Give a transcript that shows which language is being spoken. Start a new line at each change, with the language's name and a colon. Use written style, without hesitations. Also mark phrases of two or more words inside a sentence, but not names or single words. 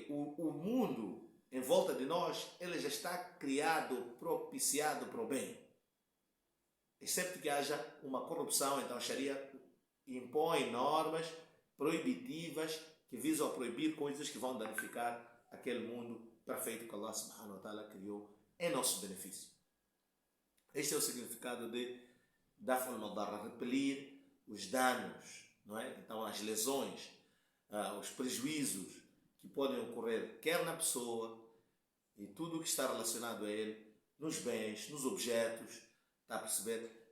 Portuguese: O mundo em volta de nós, ele já está criado, propiciado para o bem. Excepto que haja uma corrupção, então a Sharia impõe normas proibitivas que visam a proibir coisas que vão danificar aquele mundo perfeito que
Arabic: الله سبحانه وتعالى
Portuguese: criou em nosso benefício. Este é o significado de
Arabic: دفع المضرة,
Portuguese: repelir os danos, não é? Então as lesões, os prejuízos que podem ocorrer quer na pessoa e tudo o que está relacionado a ele, nos bens, nos objetos, está a perceber?